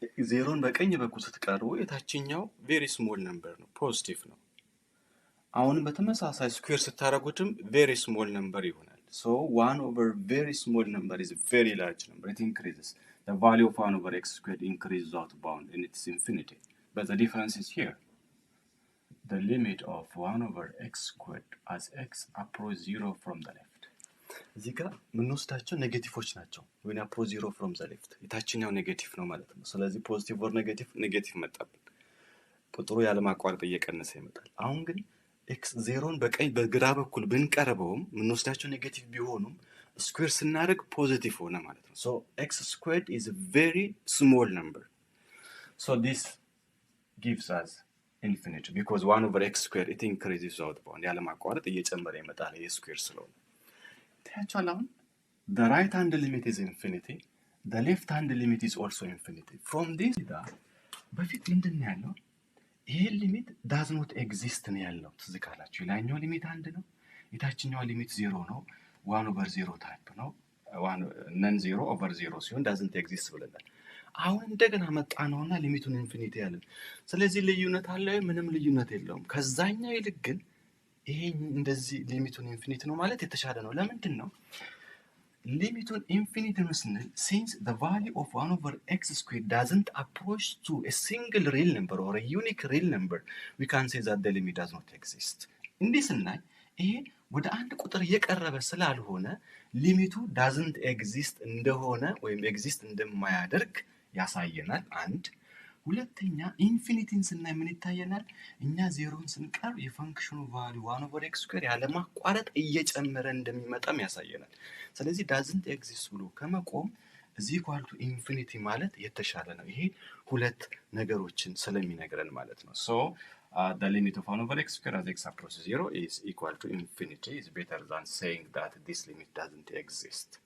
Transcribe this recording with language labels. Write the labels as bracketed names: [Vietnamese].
[Amharic] ዜሮን በቀኝ በኩል ስትቀርቡ የታችኛው ቬሪ ስሞል ነምበር ነው ፖዚቲቭ ነው። አሁንም በተመሳሳይ ስኩዌር ስታደርጉትም ቬሪ ስሞል ነምበር ይሆናል። [English] so 1 over very small number is a very large number. It increases. The value of 1 over x squared increases out bound and it's infinity. But the difference is here. The limit of 1 over x squared as x approach 0 from the left. [Amharic] እዚህ ጋር ምንወስዳቸው ኔጌቲቮች ናቸው። when approach 0 from the left የታችኛው ኔጌቲቭ ነው ማለት ነው። ስለዚህ ፖዚቲቭ or ኔጌቲቭ መጣብን። ቁጥሩ ያለ ማቋረጥ እየቀነሰ ይመጣል። አሁን ግን x ዜሮን በቀኝ በግራ በኩል ብንቀርበውም ምንወስዳቸው ኔጌቲቭ ቢሆኑም ስኩዌር ስናደርግ ፖዚቲቭ ሆነ ማለት ነው። [English] so x squared is a very small number. so this gives us infinity because 1 over x squared it increases out bound [Amharic] ያለ ማቋረጥ እየጨመረ ይመጣል ይሄ ስኩዌር ስለሆነ። ታያችኋል። [English] the right hand limit is infinity, the left hand limit is also infinity. [Amharic] from this በፊት ምንድን ነው ያለው? ይሄ ሊሚት [English] does not exist [Amharic] ነው ያለው። ትዝ ካላችሁ የላይኛው ሊሚት 1 ነው፣ የታችኛው ሊሚት 0 ነው። 1 over 0 ታይፕ ነው። 1 ነን 0 over 0 ሲሆን doesn't exist ብለናል። አሁን እንደገና መጣ ነውና ሊሚቱን ኢንፊኒቲ ያለን። ስለዚህ ልዩነት አለ? ምንም ልዩነት የለውም። ከዛኛው ይልቅ ግን ይሄ እንደዚህ ሊሚቱን ኢንፊኒቲ ነው ማለት የተሻለ ነው። ለምንድን ነው ሊሚቱን ኢንፊኒቲ ነው ስንል [English] since the value of 1 over x squared doesn't approach to a single real number or a unique real number we can say that the limit does not exist. [Amharic] እንዲህ ስናይ ይሄ ወደ አንድ ቁጥር እየቀረበ ስላልሆነ ሊሚቱ doesn't exist እንደሆነ ወይም ኤግዚስት እንደማያደርግ ያሳየናል። አንድ ሁለተኛ ኢንፊኒቲን ስናይ ምን ይታየናል? እኛ ዜሮን ስንቀርብ የፈንክሽኑ ቫልዩ 1 over x squared ያለ ማቋረጥ እየጨመረ እንደሚመጣም ያሳየናል። ስለዚህ doesn't exist ብሎ ከመቆም is equal to infinity ማለት የተሻለ ነው። ይሄ ሁለት ነገሮችን ስለሚነግረን ማለት ነው። [English] so the limit of 1 over x squared as x approaches 0 is equal to infinity is better than saying that this limit doesn't exist.